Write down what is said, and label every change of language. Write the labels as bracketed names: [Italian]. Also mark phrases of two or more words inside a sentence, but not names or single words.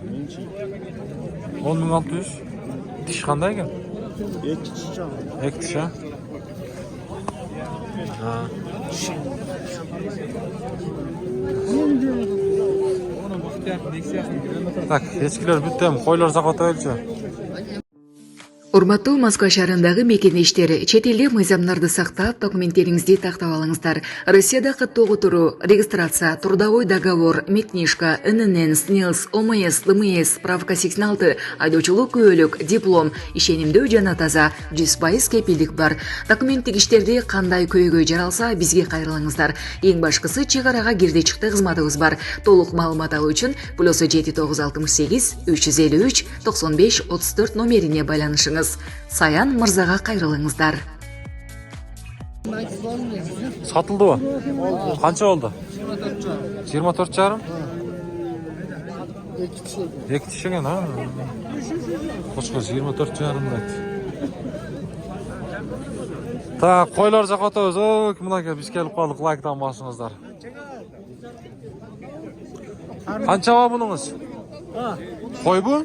[Uzbek] 10.600. Tish qanday ekan? Ikki chicha. Ikki tish, ha? Ha. Так, echkilar bitta ham, qo'ylar zakotayilchi. [Kyrgyz] Урматтуу Москва шаарындагы мекенештер, чет элдик мыйзамдарды сактап, документтериңизди тактап алыңыздар. Россияда каттоого туруу, регистрация, трудовой договор, медкнижка, ННН, СНИЛС, ОМС, ЛМС, справка 86, айдоочулук күбөлүк, диплом, ишенимдүү жана таза, 100% кепилдик бар. Документтик иштерди кандай көйгөй жаралса, бизге кайрылыңыздар. Эң башкысы чек арага кирди чыкты кызматыбыз бар. Толук маалымат алуу үчүн +7968 353 95 34 номерине байланышыңыз. Саян мырзага кайрылыңыздар. Сатылдыбы? [Uzbek] Qancha oldu? 24,5. [Kazakh] Екі тиші екен, [Uzbek] ha? Qo'shqa 24,5 deydi. Ta, qo'ylar zakotimiz. Kim aka, biz kelib qoldik, like-dan bosingizlar. Qancha va buningiz? Qo'y bu?